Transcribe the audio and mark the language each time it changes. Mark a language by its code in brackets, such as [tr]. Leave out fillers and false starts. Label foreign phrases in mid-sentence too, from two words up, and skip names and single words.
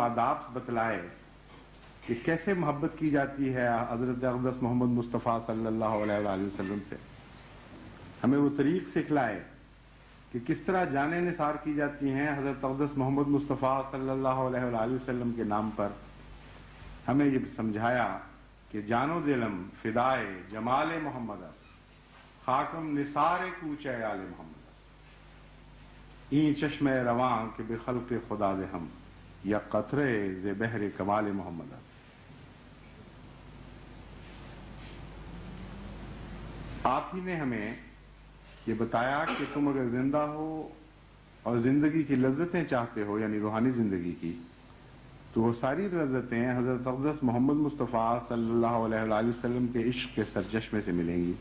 [ur] آداب بتلائے کہ کیسے محبت کی جاتی ہے حضرت اقدس محمد مصطفیٰ [ar] صلی اللہ علیہ وآلہ وسلم [ur] سے، ہمیں وہ طریق سکھلائے کہ کس طرح جانیں نثار کی جاتی ہیں حضرت اقدس محمد مصطفیٰ [ar] صلی اللہ علیہ وآلہ وسلم [ur] کے نام پر، ہمیں یہ سمجھایا کہ [fa] جان و دلم فدائے جمال محمد است، خاکم نثار کوچے آل محمد است، این چشم رواں کہ بے خلق خدا دے ہم، یا قطرے ز بحر کمال محمد است۔ [ur] آپ ہی نے ہمیں یہ بتایا کہ تم اگر زندہ ہو اور زندگی کی لذتیں چاہتے ہو، یعنی روحانی زندگی کی، تو وہ ساری لذتیں حضرت اقدس محمد مصطفیٰ [ar] صلی اللہ علیہ وآلہ وسلم [ur] کے عشق کے سرچشمے سے ملیں گی۔